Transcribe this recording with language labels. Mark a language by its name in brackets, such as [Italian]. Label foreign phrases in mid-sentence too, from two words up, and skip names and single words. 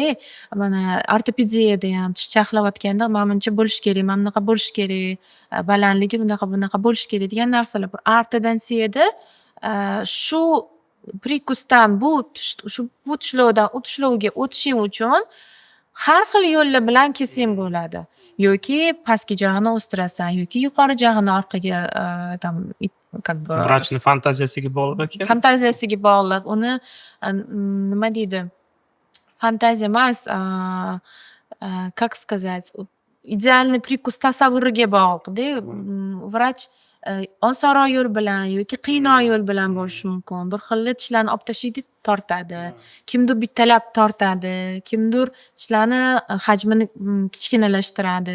[Uzbek] Mana ortopediyada ham tish chaqlayotganda mana buncha bo'lish kerak, mana bunaqa bo'lish kerak, balandligi bunaqa bo'lish kerak degan narsalar bor. Ortodontiyada shu prikusdan bu tishlovdan u tishlovga o'tishing uchun har xil yo'llar bilan kelsang bo'ladi. Yoki pastki jag'ini o'stirasan, yoki yuqori jag'ini orqaga [Russian] там как бы [Uzbek] Vrachni fantaziyasiga bog'liq ekan. fantaziyasiga bog'liq. Uni nima deydi? Fantaziya emas, [Russian] как сказать, идеальный прикус [Uzbek] tasavvuriga bog'liq-da. Vrach osonroq yo'l bilan yoki qiyinroq yo'l bilan bo'lishi mumkin. Bir xilli tishlarni olib tashlaydi, tortadi. Kimdir bittalab tortadi, kimdir tishlarni hajmini kichkinalashtiradi.